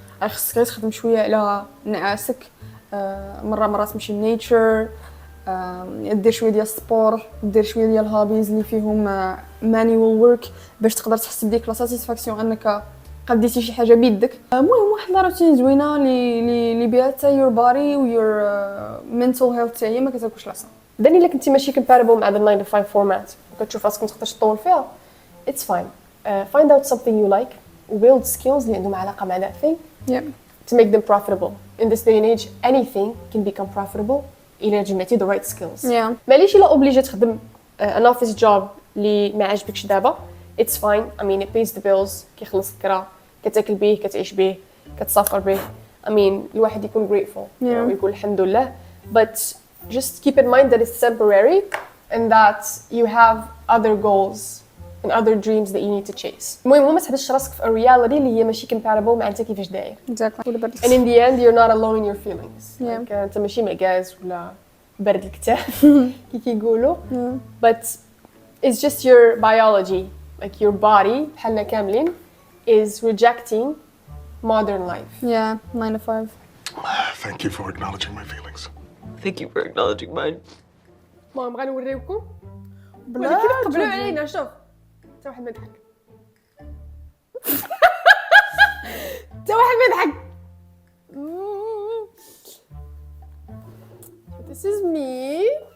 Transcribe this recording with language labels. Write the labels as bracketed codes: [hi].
[ar] خصك غير تخدم شويه على نعاسك مره تمشي لنيتشر دير شويه ديال السبور دير شويه ديال الهوبيز اللي فيهم [en] manual work [ar] باش تقدر تحس بديك لا ساتيسفاكسيون انك قديتي شي حاجه بيدك. المهم واحد روتين زوينه اللي بها حتى [en] your body [ar] و [en] your mental health [ar] حتى هي ما كتاكلش العصا. داني الا كنتي ماشي compatible مع [en] the 9 to 5 [ar] فورمات وكتشوف راسك ما تقدرش تطول فيها [en] it's fine. Find out something you like build skills [ar] اللي عندهم علاقه مع [en] that thing yeah to make them profitable. In this day and age anything can become profitable [ar] إلا جمعتي [en] the right skills. yeah [ar] ماليش الا اوبليجي تخدم [en] an office job [ar] اللي ما عاجبكش دابا [en] it's fine. I mean it pays the bills [ar] كيخلص الكرا كتاكل به كتعيش به كتسافر به. [en] I mean [ar] الواحد يكون [en] grateful [ar] ويقول الحمد لله [en] but just keep in mind that it's temporary and that you have other goals and other dreams that you need to chase. [ar] المهم ما تحبسش راسك في reality اللي هي ماشي compatible مع انت كيفاش داير. [en] exactly And in the end you're not alone in your feelings. Yeah. Like [ar] انت ماشي معكاز ولا برد الكتاف كي كيقولوا [en] but it's just your biology like your body [ar] بحالنا كاملين [en] is rejecting modern life. yeah 9 to 5. Thank you for acknowledging my feelings. Thank you for acknowledging mine. [ar] المهم غنوريوكم بلا ولكن قبلوا علينا شوف حتى واحد ما يضحك حتى واحد ما يضحك. [en] This is me.